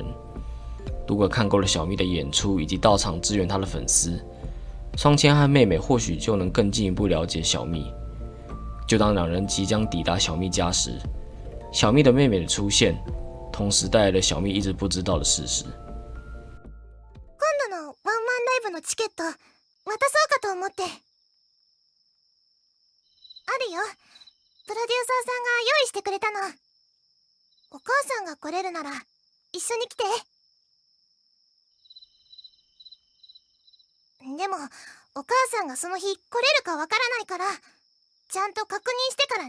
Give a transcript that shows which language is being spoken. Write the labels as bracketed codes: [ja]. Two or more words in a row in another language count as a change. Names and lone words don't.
[zh] 如果看够了小蜜的演出以及到场支援她的粉丝，双千和妹妹或许就能更进一步了解小蜜。就当两人即将抵达小蜜家时，小蜜的妹妹的出现，同时带来了小蜜一直不知道的事实。 [ja] 今度のワンマンライブのチケット渡そうかと思って。あるよ、プロデューサーさんが用意してくれたの。お母さんが来れるなら一緒に来て。でもお母さんがその日来れるかわからないから、ちゃんと確認してからね。